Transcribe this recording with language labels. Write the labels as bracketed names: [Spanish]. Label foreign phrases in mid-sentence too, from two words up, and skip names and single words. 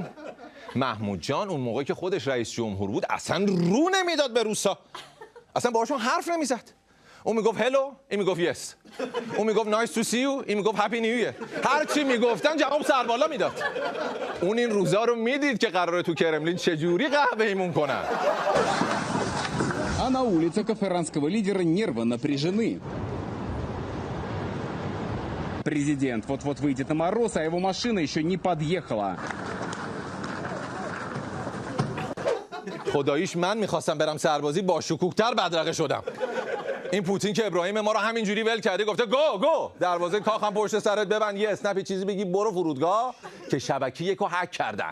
[Persian] محمود جان اون موقع که خودش رئیس جمهور بود اصلا رو نمیداد به روسا، اصلا باهاشون حرف نمیزد. اون میگفت هلو، این میگفت یس. اون میگفت [English] nice to see you, [Persian] این میگفت [English] happy new year. [Persian] هر چی میگفتن جواب سربالا میداد. اون این روزا رو میدید که قراره تو کرملین چجوری قهوه ایمون کنن. [Russian] А на улице каферанского лидера нервы напряжены. Президент вот-вот выйдет на мороз, а его машина еще не подъехала. [Persian] خداییش من میخواستم برم سربازی، با شکوکتر بدرقه شدم. این پوتین که ابراهیم ما رو همینجوری ول کرده، گفته گو دروازه کاخم پشت سرت ببند، یه اسنپی چیزی بگی برو فرودگاه، که شبکه یکو هک کردن.